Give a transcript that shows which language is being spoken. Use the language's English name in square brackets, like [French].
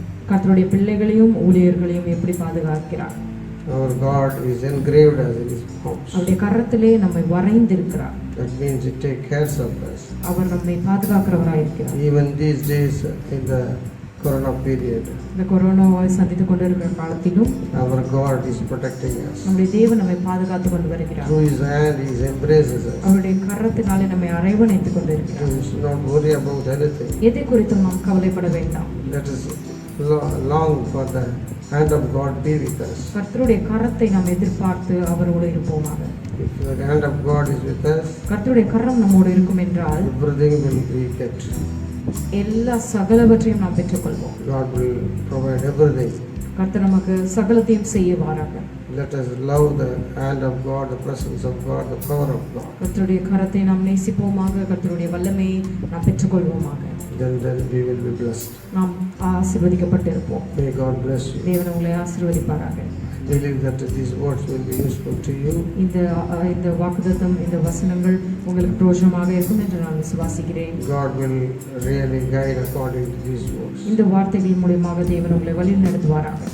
[Tamil] கர்த்தருடைய பிள்ளைகளையும் ஊழியர்களையும் எப்படி பாதுகாக்கிறார்? [English] Our God is engraved as in His palms. [Tamil] அவருடைய கரத்திலே நம்மை வரைந்திருக்கிறார். [English] That means He takes care of us. [Tamil] அவர் நம்மை பாதுகாக்கிறவராய் இருக்கிறார். [English] Even these days in the Corona period, [Tamil] இந்த கொரோனாவை சந்தித்துக் கொண்டிருக்கிற காலத்திலும் [English] our God is protecting us. [Tamil] நம்முடைய தேவன் நம்மை பாதுகாத்துக் கொண்டு வருகிறார். [English] Through His hand, He embraces us. [Tamil] அவருடைய கரத்தினாலே நம்மை அரவணைத்துக் கொண்டிருக்கிறார். [English] We should not worry about anything. [Tamil] எதை குறித்தும் நாம் கவலைப்பட வேண்டாம். [English] Let us long for the hand of God be with us. [Tamil] கர்த்தருடைய கரத்தை நாம் எதிர்பார்த்து அவரோடு இருப்போமாக. [English] If the hand of God is with us, [Tamil] கர்த்தருடைய கரம் நம்மோடு இருக்கும் என்றால் [English] everything will be get. [Tamil] எல்லா சகலவற்றையும் நாம் பெற்றுக்கொள்வோம். [English] God will provide everything. [Tamil] கர்த்தர் நமக்கு சகலத்தையும் செய்வாராக. [English] Let us love the hand of God, the presence of God, the power of God. [Tamil] கர்த்தருடைய கரத்தை நாம் நேசிப்போமாக, கர்த்தருடைய வல்லமையை நாம் பெற்றுக்கொள்வோமாக. [English] Then we will be blessed. [Tamil] நாம் ஆசீர்வதிக்கப்பட்டிருப்போம். [English] May God bless you. [Tamil] தேவன் உங்களை ஆசீர்வதிப்பாராக. [English] Believe that these words will be useful to you. [Tamil] இந்த வாக்குத்தத்தம், இந்த வசனங்கள் உங்களுக்கு பிரயோஜனமாக இருக்கும் என்று நான் விசுவாசிக்கிறேன். [English] God will really guide according to these words. [Tamil] இந்த வார்த்தைகள் மூலமாக தேவன் உங்களை வழி நடத்துவாராக.